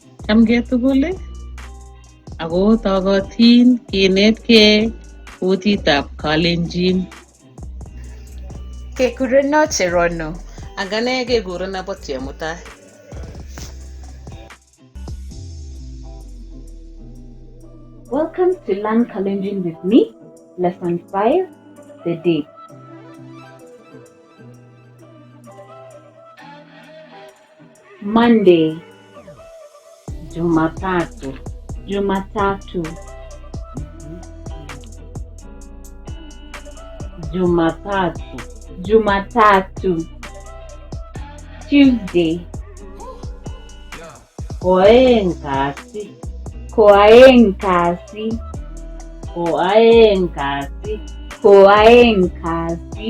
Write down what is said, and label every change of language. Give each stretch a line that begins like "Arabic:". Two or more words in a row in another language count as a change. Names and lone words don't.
Kalenjin: Chamgei tugul ako tokotin kinetkei kutitab Kalenjin. Cherono Cherono. Ak ane kekurenon Mama Chemutai.
English: Welcome to Learn Kalenjin with me, Lesson 5, The Day. Monday,
Swahili: Jumatatu, Jumatatu, Jumatatu, Jumatatu.
Kalenjin: Tuesday, Koaengasi, Koaengasi, Koaengasi, Koaengasi.